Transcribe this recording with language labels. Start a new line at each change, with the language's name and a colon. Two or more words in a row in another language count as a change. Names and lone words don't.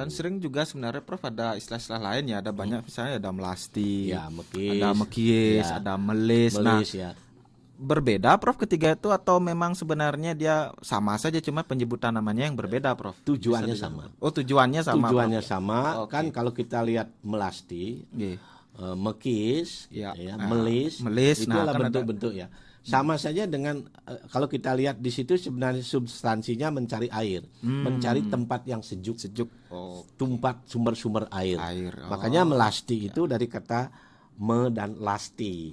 Indonesian: Dan sering juga sebenarnya, Prof, ada istilah-istilah lain ya. Ada banyak, misalnya ada melasti, ya, mekis, ada mekis, ada melis. Nah, ya. berbeda Prof ketiga itu atau memang sebenarnya dia sama saja cuma penyebutan namanya yang berbeda Prof? Tujuannya Bisa sama. Oh, tujuannya sama. Tujuannya Prof. sama. Oke. Kan kalau kita lihat melasti, Nggih. mekis, Ya. gitu ya, Nah, melis, melis, itu nah, adalah kan ada- bentuk-bentuk ya. Sama saja dengan kalau kita lihat di situ sebenarnya substansinya mencari air, mencari tempat yang sejuk, Oh, tempat sumber-sumber air. air. Oh, Makanya melasti itu dari kata me dan lasti.